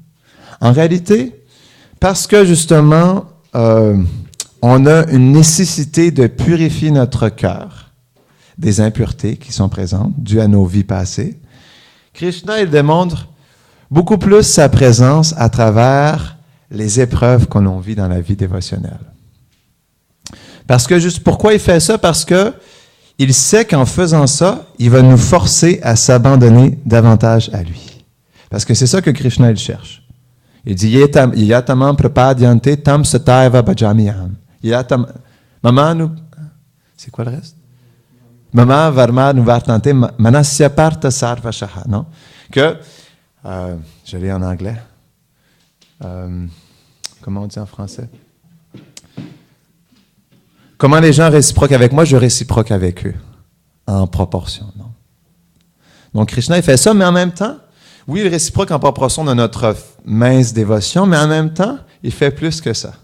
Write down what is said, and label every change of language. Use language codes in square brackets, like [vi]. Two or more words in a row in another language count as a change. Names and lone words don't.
[fr] En réalité, parce que justement, on a une nécessité de purifier notre cœur des impuretés qui sont présentes dues à nos vies passées, Krishna il démontre beaucoup plus sa présence à travers les épreuves qu'on vit dans la vie dévotionnelle. Parce que juste pourquoi il fait ça? Parce que il sait qu'en faisant ça, il va nous forcer à s'abandonner davantage à lui. Parce que c'est ça que Krishna il cherche. Il dit [sa] यथा मां प्रपद्यन्ते तान् तथैव भजाम्यहम्. [fr] Mama c'est quoi le reste? [sa] मम वर्त्मानुवर्तन्ते मनुष्याः पार्थ सर्वशः, [fr] non? Que je l'ai en anglais. Comment on dit en français? Comment les gens réciproquent avec moi, je réciproque avec eux. En proportion, non? Donc, Krishna, il fait ça, mais en même temps, oui, il réciproque en proportion de notre mince dévotion, mais en même temps, il fait plus que ça.